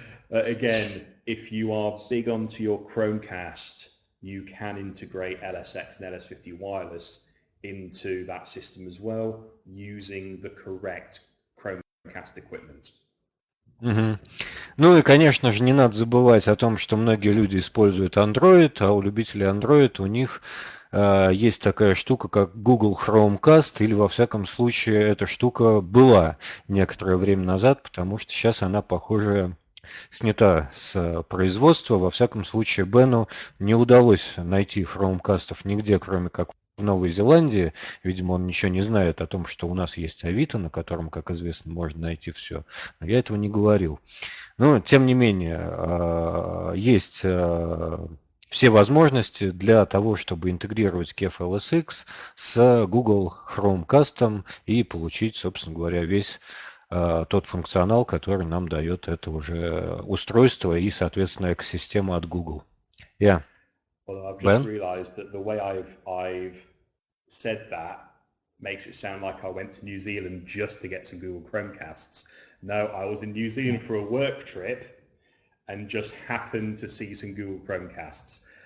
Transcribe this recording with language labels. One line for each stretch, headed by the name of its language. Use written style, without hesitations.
English: Again, if you are big onto your Chromecast, you can integrate LSX and LS50 wireless into that system as well, using the correct Chromecast equipment.
Russian: Ну и, конечно же, не надо забывать о том, что многие люди используют Android, а у любителей Android у них есть такая штука, как Google Chromecast, или во всяком случае эта штука была некоторое время назад, потому что сейчас она, похоже, снята с производства. Во всяком случае, Бену не удалось найти хромкастов нигде, кроме как в Новой Зеландии. Видимо, он ничего не знает о том, что у нас есть Авито, на котором, как известно, можно найти все. Но я этого не говорил. Но, тем не менее, есть все возможности для того, чтобы интегрировать KEF LSX с Google Chromecast и получить, собственно говоря, весь тот функционал, который нам дает это уже устройство и, соответственно, экосистема от Google.
English: Yeah. Well, I've just realized that the way I've said that makes it sound like I went to New Zealand just to get some Google Chromecasts. No, I was in New Zealand for a work trip and just happened to see some Google Chromecasts.